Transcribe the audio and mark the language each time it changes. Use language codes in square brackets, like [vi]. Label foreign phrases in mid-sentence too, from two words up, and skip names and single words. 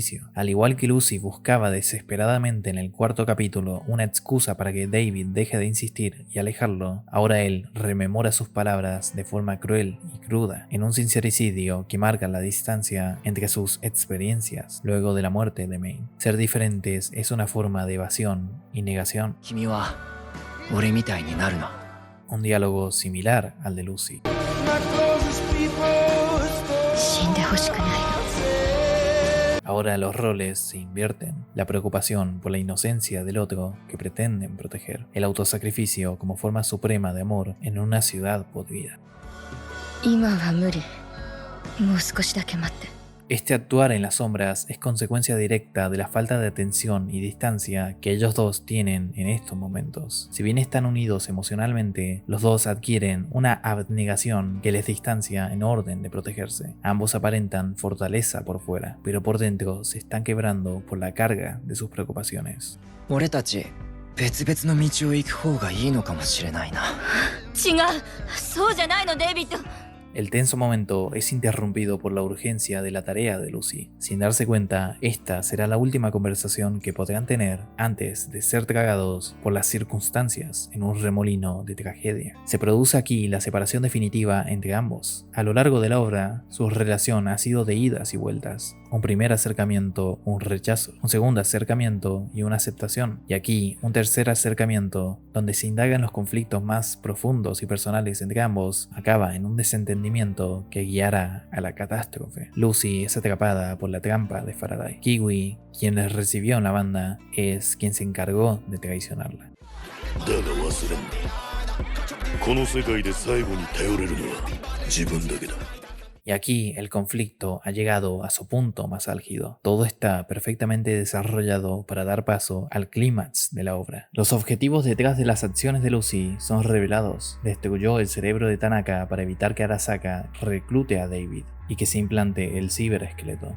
[es] Al igual que Lucy buscaba desesperadamente en el cuarto capítulo una excusa para que David deja de insistir y alejarlo, ahora él rememora sus palabras de forma cruel y cruda, en un sincericidio que marca la distancia entre sus experiencias luego de la muerte de Maine. Ser diferentes es una forma de evasión y negación. [ja] 君は俺みたいになるな。 [es] Un diálogo similar al de Lucy. [ja] 死んでほしくないの。 [es] Ahora los roles se invierten. La preocupación por la inocencia del otro que pretenden proteger. El autosacrificio como forma suprema de amor en una ciudad podrida. [ja] 今は無理。もう少しだけ待って。 [es] Este actuar en las sombras es consecuencia directa de la falta de atención y distancia que ellos dos tienen en estos momentos. Si bien están unidos emocionalmente, los dos adquieren una abnegación que les distancia en orden de protegerse. Ambos aparentan fortaleza por fuera, pero por dentro se están quebrando por la carga de sus preocupaciones. [ja] 俺たち別々の道を行く方がいいのかもしれないな。違う。そうじゃないの、デイビッド。 [es] El tenso momento es interrumpido por la urgencia de la tarea de Lucy. Sin darse cuenta, esta será la última conversación que podrán tener antes de ser tragados por las circunstancias en un remolino de tragedia. Se produce aquí la separación definitiva entre ambos. A lo largo de la obra, su relación ha sido de idas y vueltas. Un primer acercamiento, un rechazo. Un segundo acercamiento y una aceptación. Y aquí, un tercer acercamiento, donde se indagan los conflictos más profundos y personales entre ambos, acaba en un desentendimiento que guiará a la catástrofe. Lucy es atrapada por la trampa de Faraday. Kiwi, quien les recibió en la banda, es quien se encargó de traicionarla. [ja] だが忘れんな。この世界で最後に頼れるのは自分だけだ。 [es] Y aquí el conflicto ha llegado a su punto más álgido. Todo está perfectamente desarrollado para dar paso al clímax de la obra. Los objetivos detrás de las acciones de Lucy son revelados. Destruyó el cerebro de Tanaka para evitar que Arasaka reclute a David y que se implante el ciberesqueleto.